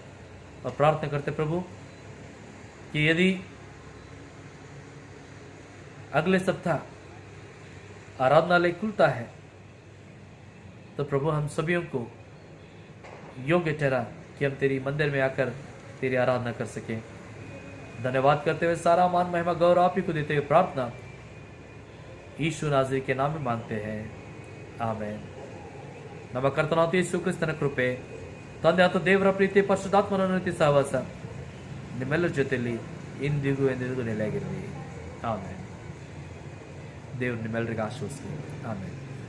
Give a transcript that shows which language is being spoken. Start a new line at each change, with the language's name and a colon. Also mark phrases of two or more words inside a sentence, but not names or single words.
Hindi: और प्रार्थना करते प्रभु कि यदि अगले सप्ताह आराधनालय खुलता है तो प्रभु हम सभी को योग्य ठहरा कि हम तेरी मंदिर में आकर तेरी आराधना कर सकें। धन्यवाद करते हुए सारा मान महिमा गौरव आप ही को देते हुए प्रार्थना यीशु नाज़री के नाम में मांगते हैं, आमेन।
Kannada: ನಮ್ಮ ಕರ್ತನಾದ ಯೇಸು ಕ್ರಿಸ್ತನ ಕೃಪೆ, ತಂದೆಯಾದ ದೇವರ ಪ್ರೀತಿ, ಪರಿಶುದ್ಧಾತ್ಮನ ಅನುಗ್ರಹ ಸಹವಾಸ ನಿಮ್ಮೆಲ್ಲರ ಜೊತೆಯಲ್ಲಿ ಇಂದಿಗೂ ಎಂದಿಗೂ ನೆಲೆಯಾಗಿರಲಿ, ಆಮೇನ್। ದೇವರು ನಿಮ್ಮೆಲ್ಲರಿಗೂ ಆಶೀರ್ವದಿಸಲಿ, ಆಮೇನ್।